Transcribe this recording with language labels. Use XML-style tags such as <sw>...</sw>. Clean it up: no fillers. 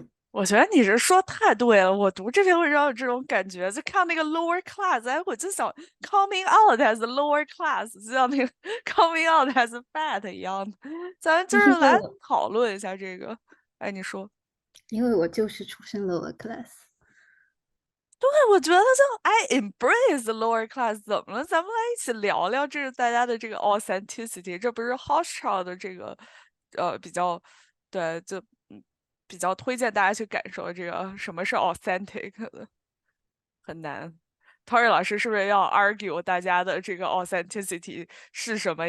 <zh>我觉得你这说太对了，我读这篇文章有这种感觉，就看那个 lower class，哎，我就想 coming out as lower class，就像那个 coming out as fat 一样的，咱就是来讨论一下这个。哎，你说。因为我就是出身 lower class。对，我觉得就</zh> <en>I embrace the lower class，</en> <zh>怎么了？咱们来一起聊聊这是大家的这个 authenticity，这不是 Hochschild 的这个比较对，就比较推荐大家去感受这个什么是 authentic 的，很难。 Tori 老师是不是要 argue 大家的这个 authenticity 是什么？</zh>